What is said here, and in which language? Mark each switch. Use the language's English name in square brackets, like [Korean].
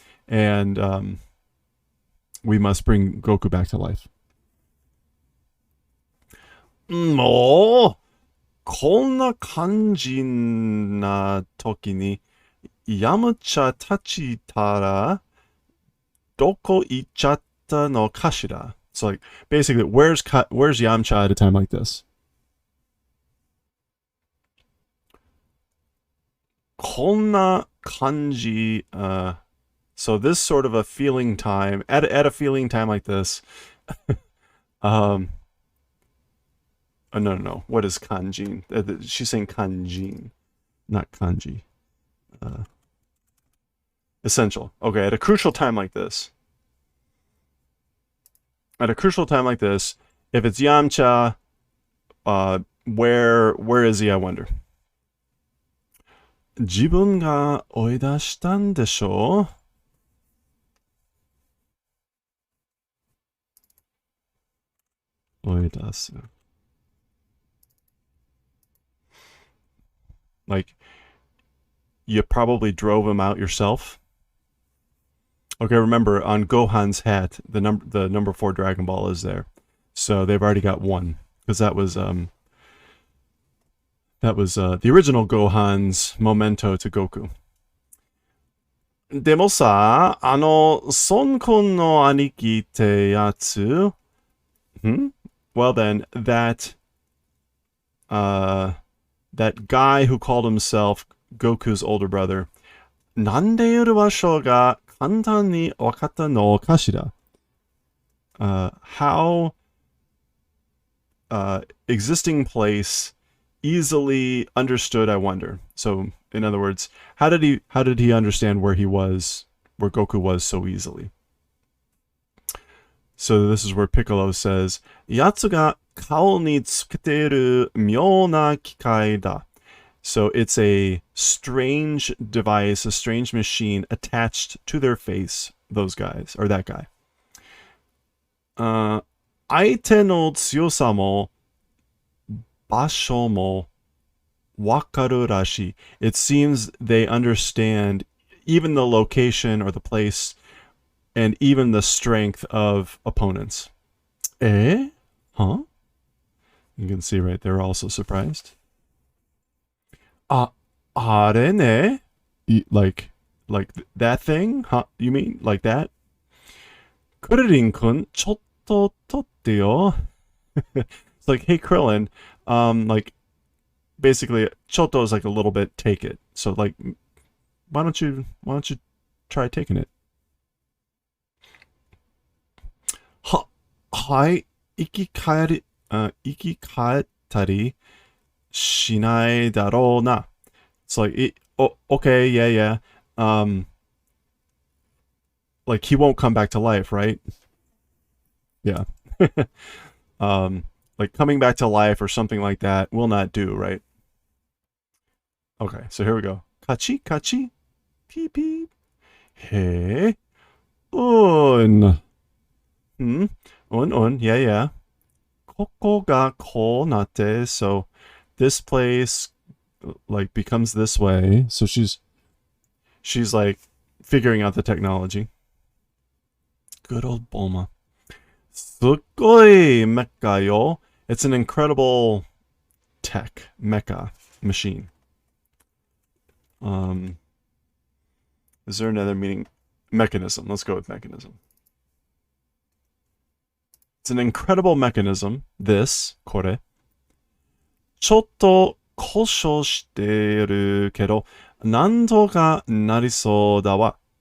[English] And we must bring Goku back to life. [Japanese] もうこんな感じな時にヤムチャ立ちたらどこ行っちゃったのかしら? [English] So like basically, where's Yamcha at a time like this? [Japanese] こんな感じ, [English] so this sort of a feeling time at a feeling time like this. Oh, no. What is kanjin? She's saying kanjin, not kanji. Essential. Okay, at a crucial time like this. At a crucial time like this, if it's Yamcha, where is he, I wonder? [Japanese] 自分が追い出したんでしょ? [English] Like, you probably drove him out yourself. Okay, remember, on Gohan's hat, the number 4 Dragon Ball is there. So they've already got 1. Because that was the original Gohan's memento to Goku. [Japanese] でもさ、孫君の兄貴ってやつ? [English] Well then, that guy who called himself Goku's older brother, [Japanese] なんでいる場所が簡単にわかったのかしら? [English] How existing place easily understood, I wonder. So, in other words, how did he understand where Goku was so easily? So this is where Piccolo says, [Japanese] やつが顔につけている妙な機械だ. [English] So it's a strange device, a strange machine attached to their face, those guys, or that guy. [Japanese] 相手の強さも場所もわかるらしい. [English] It seems they understand even the location or the place and even the strength of opponents. Eh? Huh? You can see right there, also surprised. [Japanese] あれね? [English] Like that thing? Huh? You mean like that? [Japanese] クリリン君、ちょっと取ってよ. [English] It's like, hey Krillin, like basically, ちょっと is like a little bit, take it. So like, why don't you try taking it? [Japanese] はい、生き返ったりしないだろうな. [English] It's like, okay, yeah. Like he won't come back to life, right? Yeah. Like coming back to life or something like that will not do, right? Okay, so here we go. Kachi, kachi, peep, peep. Hey, un. Un, yeah. [Japanese] ここがこうなって, [English] so this place like becomes this way. So she's like figuring out the technology. Good old Bulma. [Japanese] すっごいmecha yo. [English] It's an incredible tech mecha machine. Is there another meaning? Mechanism. Let's go with mechanism. It's an incredible mechanism. This, [Japanese] これ。ちょっと故障してるけど、なんとかなりそうだわ。